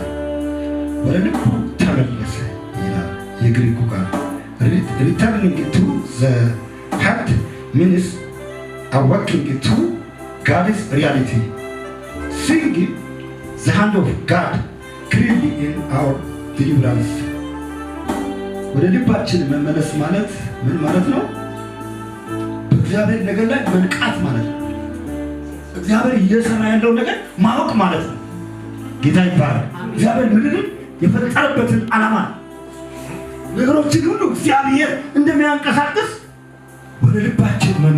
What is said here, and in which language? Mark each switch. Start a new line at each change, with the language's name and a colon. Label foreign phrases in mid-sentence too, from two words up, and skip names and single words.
Amharic: ወደ ልቡ ተመለሰ ይላል የግሪኩ ቃል።
English: returning to the heart means awakening to God's reality, seeing the hand of God clearly in our deliverance.
Amharic: ወደ ልባችን መመለስ ማለት ምን ማለት ነው? በእግዚአብሔር ነገር ላይ መንቃት ማለት ነው። እግዚአብሔር እየሰራ ያለው ነገር ማወቅ ማለት ነው። ጌታ ይባረክ። እግዚአብሔር ምድርን የፈጠረበትን ዓላማ ነገሮችን ሁሉ እግዚአብሔር እንደሚያንቀሳቅስ ወደ ልባችን